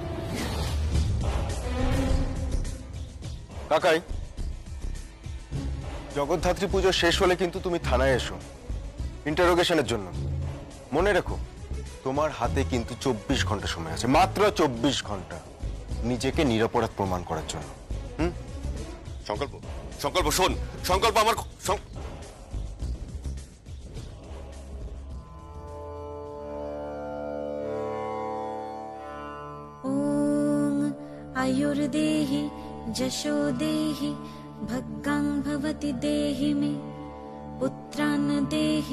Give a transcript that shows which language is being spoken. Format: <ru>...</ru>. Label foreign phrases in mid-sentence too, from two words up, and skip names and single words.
<bn>কাকাই, জগদ্ধাত্রী পুজো শেষ হলে কিন্তু তুমি থানায় এসো ইন্টারোগেশনের জন্য। মনে রেখো, তোমার হাতে কিন্তু 24 ঘন্টা সময় আছে, মাত্র 24 ঘন্টা নিজেকে নিরপরাধ প্রমাণ করার জন্য। সংকল্প, সংকল্প শোন, সংকল্প আমার</bn> <sa>आयुर्देहि जशो देहि भग्गां भवति देहि मे पुत्रान् देहि</sa>